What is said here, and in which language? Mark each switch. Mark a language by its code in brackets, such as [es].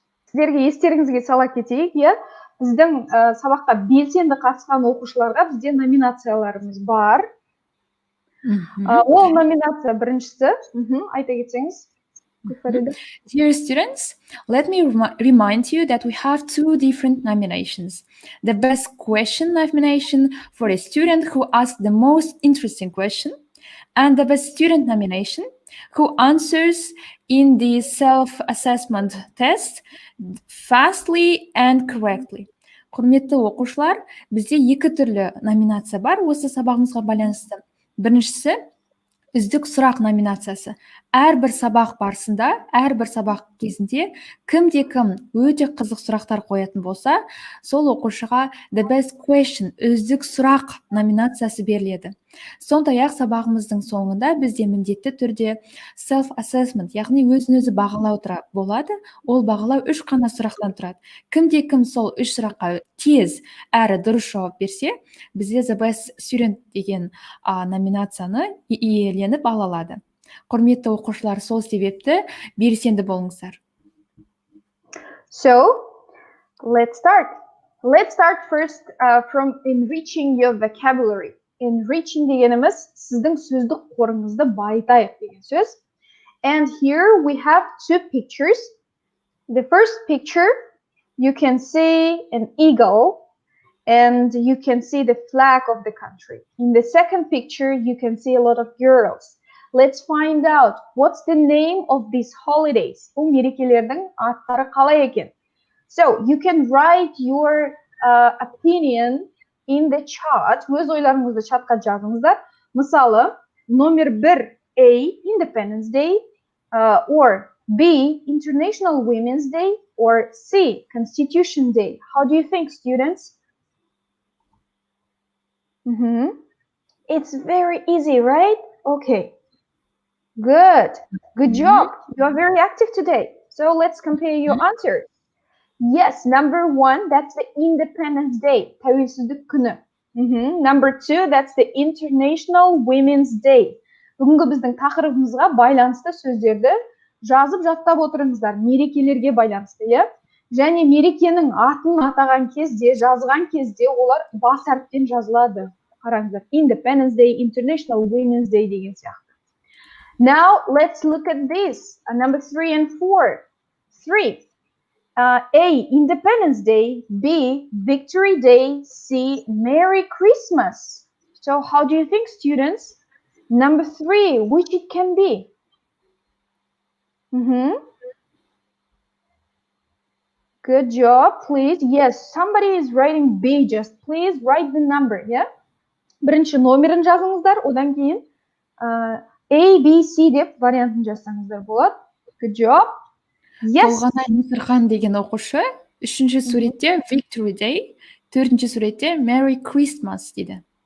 [kk] Сіздерге естеріңізге сала кетейік, иә? Біздің сабаққа белсенді қатысқан оқушыларға бізде номинацияларымыз бар. Ол номинация біріншісі, айта кетсеңіз. [en] Dear students, let me remind you that we have two different nominations. The best question nomination for a student who asks the most interesting question, and the best student nomination who answers in the self-assessment test fastly and correctly. [kk] Құрметті оқушылар, бізде екі түрлі номинация бар осы сабағымызға байланысты. Біріншісі үздік сұрақ номинациясы. Әрбір сабақ барысында, әрбір сабақ кезінде кім өте қызық сұрақтар қоятын болса, сол оқушыға [en] the best question, [kk] үздік сұрақ номинациясы беріледі. Сондай-ақ сабағымыздың соңында бізде міндетті түрде self-assessment, яғни өзін-өзі бағалау болады. Ол бағалау 3 қана сұрақтан тұрады. Кім сол 3 сұраққа тез әрі дұрыс жауап берсе, бізде [en] the best student [kk] деген номинацияны иеленіп ала алады. Құрметті оқушылар, сол себепті белсенді болыңыздар. [en] So, let's start. Let's start first from enriching your vocabulary. [kk] Enriching дегеніміз сіздің сөздік қорыңызды байытайық деген сөз. [en] And here we have two pictures. The first picture, you can see an eagle and you can see the flag of the country. In the second picture, you can see a lot of girls. Let's find out what's the name of these holidays. [kk] Бұл мерекелердің аттары қалай екен? [en] So, you can write your opinion in the chat. [kk] Өз ойларыңызды чатқа жазыңыздар. Мысалы, номер [en] 1 A, Independence Day, or B, International Women's Day, or C, Constitution Day. How do you think, students? It's very easy, right? Okay. Good job. You are very active today. So let's compare your answers. Yes, number 1, that's the Independence Day. [kk] Тәуелсіздік күні. [en] Number 2, that's the International Women's Day. [kk] Бүгінгі біздің тақырыбымызға байланысты сөздерді жазып жаттап отырыңыздар. Мерекелерге байланысты, иә? Және мерекенің атын атаған кезде, жазған кезде олар бас әріптен жазылады. Қараңыздар. [en] Independence Day, International Women's Day [kk] деген сияқты. [en] Now, let's look at this. Number 3 and 4. 3. A, Independence Day. B, Victory Day. C, Merry Christmas. So, how do you think, students? Number 3, which it can be? Good job, please. Yes, somebody is writing B. Just please write the number, yeah? [kk] Бірінші номерін жазыңыздар, одан кейін A, B, C деп вариантын жазсаңыздар болады. [en] Good job. Yes. [kk] Толғанай Нұрқан деген оқушы, үшінші суретте Victory Day, төртінші суретте Merry Christmas дейді.